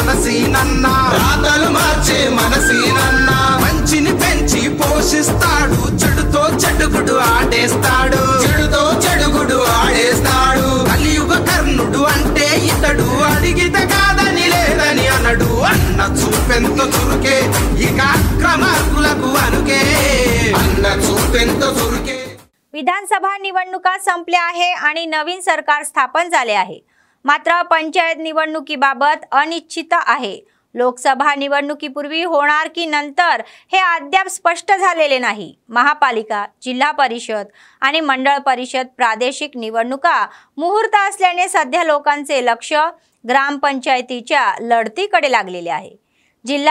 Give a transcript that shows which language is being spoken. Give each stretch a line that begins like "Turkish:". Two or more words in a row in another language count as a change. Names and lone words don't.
Telugu: మనసీనన్నా మంచిని పెంచి పోషిస్తాడు చెడుతో చెడుగుడు ఆడేస్తాడు కలియుగ కర్ణుడు అంటే ఇతడు అడిగితే కాదని లేదని అనడు అన్న చూపెంత చురుకే ఇక అక్రమార్కులకు అనుకే అన్న చూపెంత చురుకే।
Marathi: विधानसभा निवडणुका संपल्या आहे आणि नवीन सरकार स्थापन झाले आहे। मात्र पंचायत निवडणुकीबाबत अनिश्चितता आहे। लोकसभा निवडणुकीपूर्वी होणार की नंतर हे अद्याप स्पष्ट झालेले नाही। महापालिका, जिल्हा परिषद आणि मंडळ परिषद प्रादेशिक निवडणुका मुहूर्त असल्याने सध्या लोकांचे लक्ष ग्रामपंचायतीच्या लढतीकडे लागलेले आहे।